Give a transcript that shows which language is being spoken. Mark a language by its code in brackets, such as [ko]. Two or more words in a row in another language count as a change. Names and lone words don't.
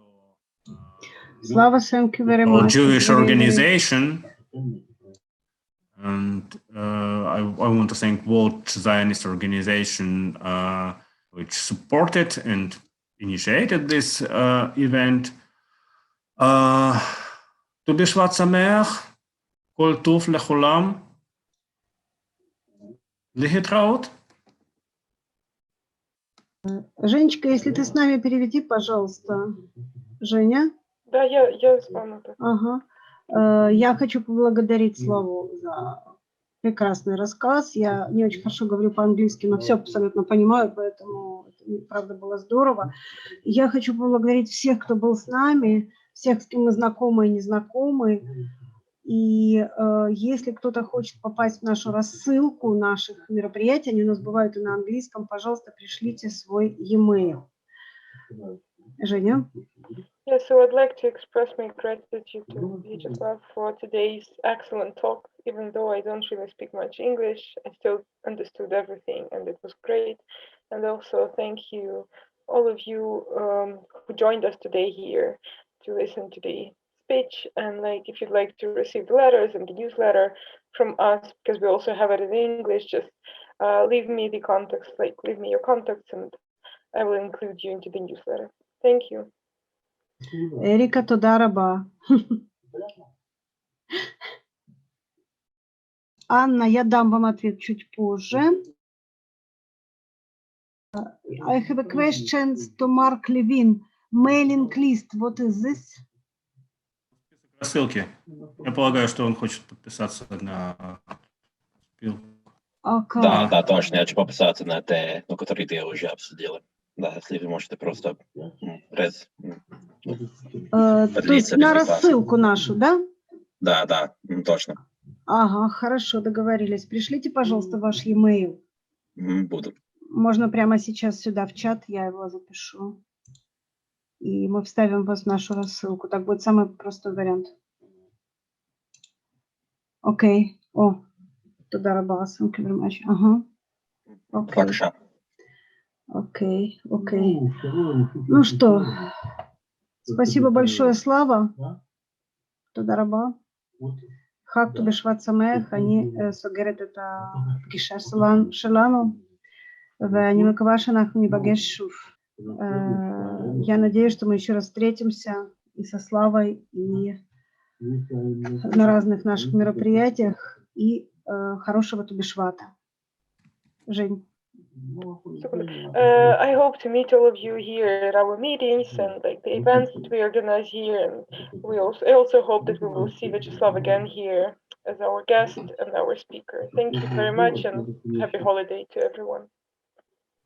[en] Slava, thank you very our much. Jewish Very, very- organization. And I want to thank World Zionist Organization, which supported and initiated this event. [he] ט"ו בשבט שמח, כל טוב לכולם. להתראות. [ru] Женечка, если ты с нами, переведи, пожалуйста. Женя? Да, я с вами. Ага. Я хочу поблагодарить Славу за прекрасный рассказ. Я не очень хорошо говорю по-английски, но все абсолютно понимаю, поэтому это, правда, было здорово. Я хочу поблагодарить всех, кто был с нами, всех, с кем мы знакомы и не знакомы. И если кто-то хочет попасть в нашу рассылку наших мероприятий, они у нас бывают и на английском, пожалуйста, пришлите свой e-mail. Женя? [en] Yeah, so I'd like to express my gratitude to Vyacheslav for today's excellent talk. Even though I don't really speak much English, I still understood everything and it was great. And also thank you, all of you who joined us today here to listen to the speech. And like, if you'd like to receive the letters and the newsletter from us, because we also have it in English, just leave me the contacts, like leave me your contacts and I will include you into the newsletter. Thank you. [he] Эрика, תודה רבה. [ru] Анна, я дам вам ответ чуть позже. [en] I have a question to Mark Levin. Mailing list, what is this? [ru] Рассылки. Я полагаю, что он хочет подписаться на ссылку. Okay. Да, точно. Я хочу подписаться на те, которые ты уже обсудила. Да, если вы можете просто То есть на рассылку нашу, да? Да, точно. Ага, хорошо, договорились. Пришлите, пожалуйста, ваш e-mail. Буду. Можно прямо сейчас сюда в чат, я его запишу. И мы вставим вас в нашу рассылку. Так будет самый простой вариант. Окей. О, [he] תודה רבה. [en] Thank you very much. [ru] Ага. Хорошо. Окей. Ну что, спасибо большое, Слава. [he] תודה רבה. חג ט"ו בשבט שמח. אני סוגרת את הפגישה שלנו, ואני מקווה שאנחנו ניפגש שוב. [ru] Я надеюсь, что мы еще раз встретимся и со Славой, и на разных наших мероприятиях. И хорошего ט"ו בשבט. Жень. [en] I hope to meet all of you here at our meetings and like the events that we organize here. And I also hope that we will see Vyacheslav again here as our guest and our speaker. Thank you very much and happy holiday to everyone.